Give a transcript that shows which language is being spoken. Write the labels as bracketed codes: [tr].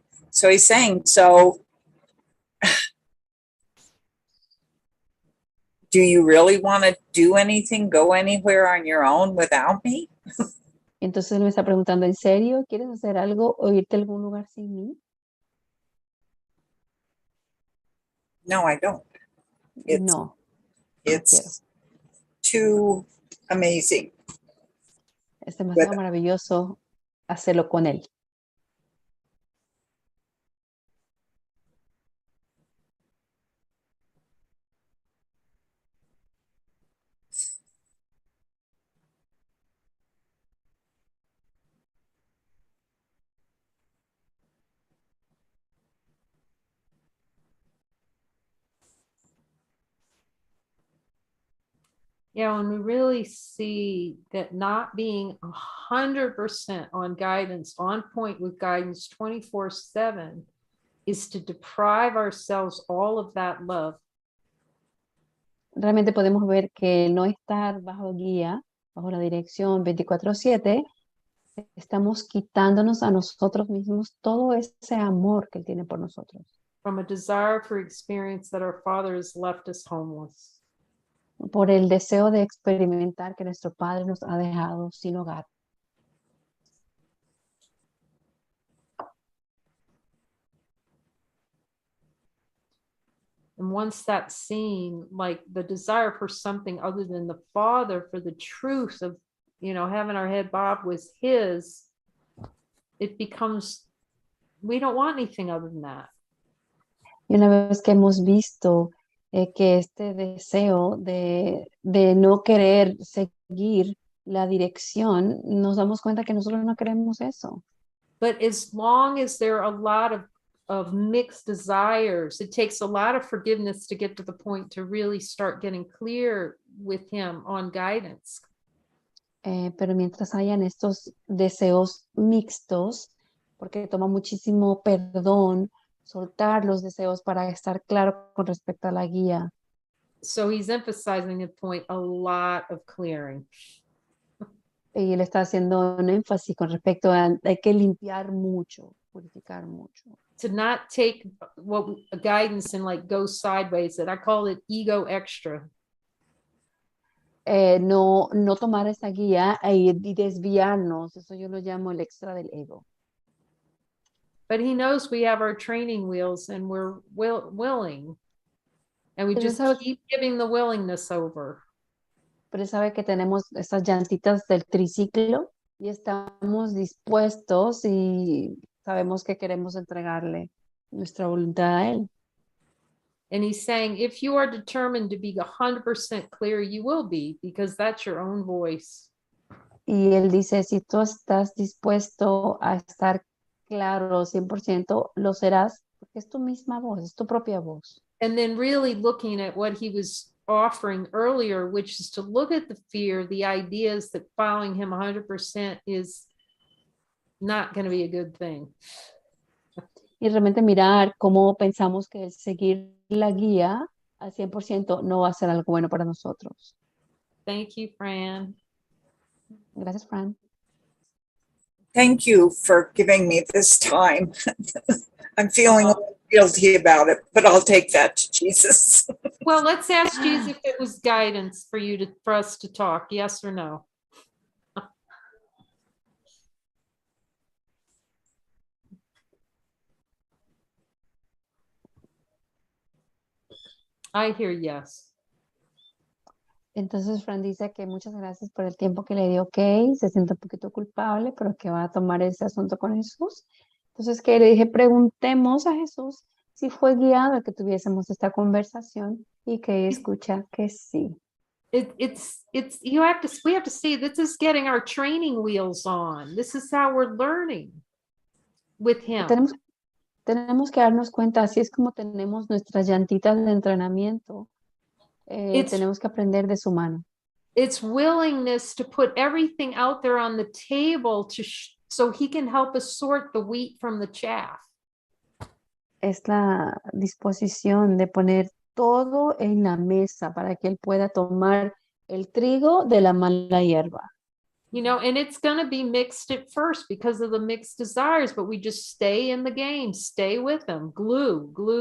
[en] So he's saying, so do you really want to do anything, go anywhere on your own without me? [es] Entonces él me está preguntando, ¿en serio? ¿Quieres hacer algo o irte a algún lugar sin mí? [en] No, I don't. No. It's too amazing. [es] Es demasiado maravilloso hacerlo con él. [en] Yeah, when we really see that not being 100% on guidance, on point with guidance 24/7 is to deprive ourselves all of that love. [es] Realmente podemos ver que no estar bajo guía, bajo la dirección 24/7, estamos quitándonos a nosotros mismos todo ese amor que Él tiene por nosotros. [en] From a desire for experience that our Father has left us homeless. [es] Por el deseo de experimentar que nuestro Padre nos ha dejado sin hogar. [en] And once that's seen, like the desire for something other than the Father, for the truth of, having our head bob with His, it becomes, we don't want anything other than that. [es] Y una vez que hemos visto que este deseo de no querer seguir la dirección, nos damos cuenta que nosotros no queremos eso. [en] But as long as there are a lot of mixed desires, it takes a lot of forgiveness to get to the point to really start getting clear with Him on guidance. [es] Pero mientras hayan estos deseos mixtos, porque toma muchísimo perdón soltar los deseos para estar claro con respecto a la guía. [en] So he's emphasizing the point, a lot of clearing. [es] Y él está haciendo un énfasis con respecto a hay que limpiar mucho, purificar mucho. [en] To not take guidance and like go sideways, and I call it ego extra. [es] No tomar esa guía y desviarnos, eso yo lo llamo el extra del ego. [en] But he knows we have our training wheels and we're willing. And we [es] Pero [en] just keep giving the willingness over. [es] Pero sabe que tenemos esas llantitas del triciclo y estamos dispuestos y sabemos que queremos entregarle nuestra voluntad a Él. [en] And he's saying, if you are determined to be 100% clear, you will be, because that's your own voice. [es] Y Él dice, si tú estás dispuesto a estar claro 100%, lo serás, porque es tu misma voz, es tu propia voz. [en] And then really looking at what he was offering earlier, which is to look at the fear, the ideas that following him 100% is not going to be a good thing. [es] Y realmente mirar cómo pensamos que el seguir la guía al 100% no va a ser algo bueno para nosotros. [en] Thank you, Fran. [es] Gracias, Fran. [en] Thank you for giving me this time. I'm feeling a little guilty about it, but I'll take that to Jesus. Well, let's ask Jesus if it was guidance for us to talk, yes or no. I hear yes. [es] Entonces Fran dice que muchas gracias por el tiempo que le dio, ok, se siente un poquito culpable, pero que va a tomar ese asunto con Jesús. Entonces que le dije, preguntemos a Jesús si fue guiado a que tuviésemos esta conversación y que escucha que sí. [en] We have to see this is getting our training wheels on. This is how we're learning with him. [es] Tenemos que darnos cuenta, así es como tenemos nuestras llantitas de entrenamiento. Tenemos que aprender de su mano. [en] It's willingness to put everything out there on the table so he can help us sort the wheat from the chaff. [es] Es la disposición de poner todo en la mesa para que él pueda tomar el trigo de la mala hierba. [en] And it's going to be mixed at first because of the mixed desires, but we just stay in the game, stay with them, glue.